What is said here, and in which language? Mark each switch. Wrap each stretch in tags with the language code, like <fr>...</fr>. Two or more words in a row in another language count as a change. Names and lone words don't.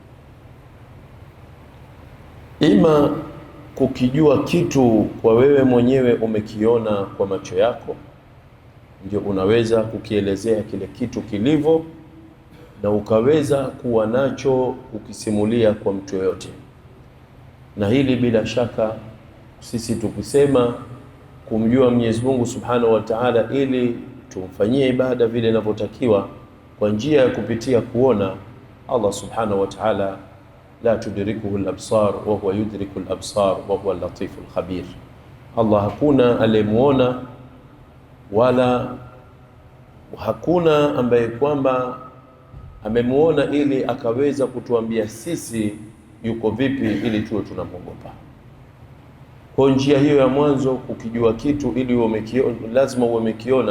<sw>Ima kukijua kitu kwa wewe mwenyewe umekiona kwa macho yako, ndio unaweza kukielezea kile kitu kilivyo, na ukaweza kuwa nacho ukisimulia kwa mtu yoyote. Na hili bila shaka sisi tukisema kumjua Mwenyezi Mungu</sw> <ar>سبحانه وتعالى</ar> <sw>ili tumfanyie ibada vile inavyotakiwa kwa njia ya kupitia kuona,</sw> <ar>الله سبحانه وتعالى لا تدركه الأبصار وهو يدرك الأبصار وهو اللطيف الخبير.</ar> <sw>Allah hakuna aliyemuona wala hakuna ambaye kwamba amemuona ili akaweza kutuambia sisi yuko vipi ili tuwe tunamwogopa. Kwa njia hiyo ya mwanzo, kukijua kitu ili umekiona, lazima umekiona.</sw>